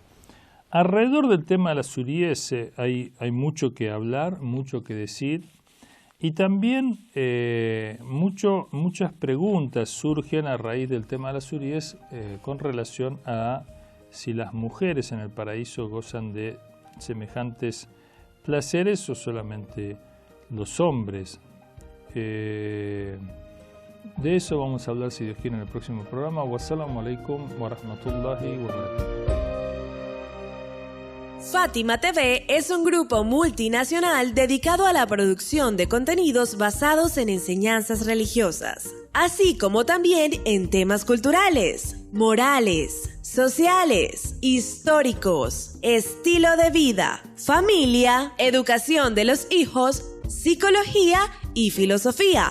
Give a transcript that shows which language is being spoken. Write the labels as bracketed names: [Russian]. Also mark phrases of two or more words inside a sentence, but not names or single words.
[Spanish] Alrededor del tema de las huríes hay mucho que hablar, mucho que decir, y también muchas preguntas surgen a raíz del tema de las huríes con relación a si las mujeres en el paraíso gozan de semejantes placeres o solamente los hombres. De eso vamos a hablar, si Dios quiere, en el próximo programa. [Arabic] والسلام عليكم ورحمة الله وبركاته. [Spanish] Fátima TV es un grupo multinacional dedicado a la producción de contenidos basados en enseñanzas religiosas, así como también en temas culturales, morales, sociales, históricos, estilo de vida, familia, educación de los hijos, psicología y filosofía.